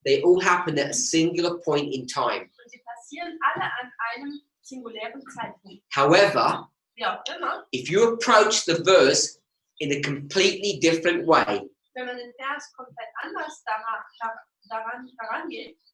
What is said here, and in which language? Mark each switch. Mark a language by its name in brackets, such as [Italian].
[English] They all happen at a singular point in time. [German] Und sie passieren alle an einem singulären Zeitpunkt. [English] However, [German] Wie auch immer, [English] if you approach the verse in a completely different way, [German] wenn man den Vers komplett anders daran geht,